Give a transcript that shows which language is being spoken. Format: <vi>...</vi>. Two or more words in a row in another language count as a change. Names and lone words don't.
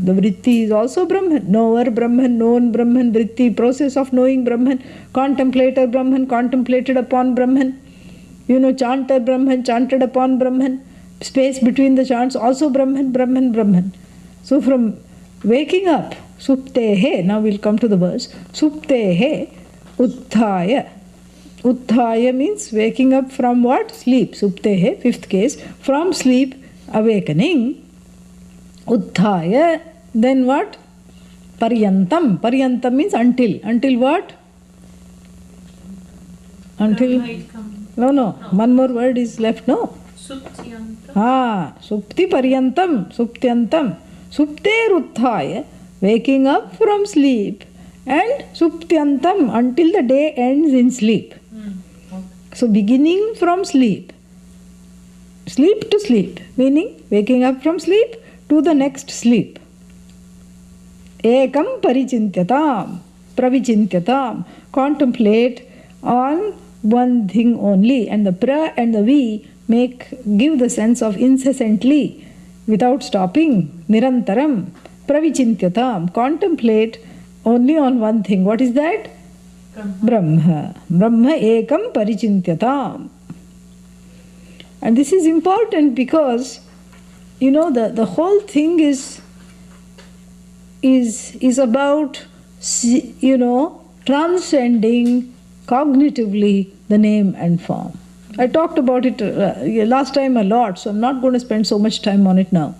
<en>The vritti is also Brahman. Knower Brahman, known Brahman, vritti, process of knowing Brahman, contemplator Brahman, contemplated upon Brahman, chanter Brahman, chanted upon Brahman, space between the chants, also Brahman, Brahman, Brahman. So from waking up, suptehe, now we'll come to the verse,</en> <sa>suptehe, utthaya.</sa> <en>Utthaya means waking up from what? Sleep. Suptehe, fifth case, from sleep, awakening. Utthaya, then what?</en> <sa>Paryantam.</sa> <en>Paryantam means until. Until what? Until. No. One more word is left, no?</en> <sa>Suptyantam. Supti paryantam. Suptyantam. Supter utthaya,</sa> <en>waking up from sleep, and suptyantam, until the day ends in sleep. So beginning from sleep to sleep, meaning waking up from sleep to the next sleep.</en> <sa>Ekam paricintyatam, pravicintyatam.</sa> <en>Contemplate on one thing only, and the pra and the vi give the sense of incessantly, without stopping.</en> <sa>Nirantaram, pravicintyatam.</sa> <en>Contemplate only on one thing. What is that? Brahma.</en> <sa>Brahma ekam paricintyatam.</sa> <en>And this is important because, the whole thing is about, transcending cognitively the name and form. I talked about it last time a lot, so I'm not going to spend so much time on it now.</en>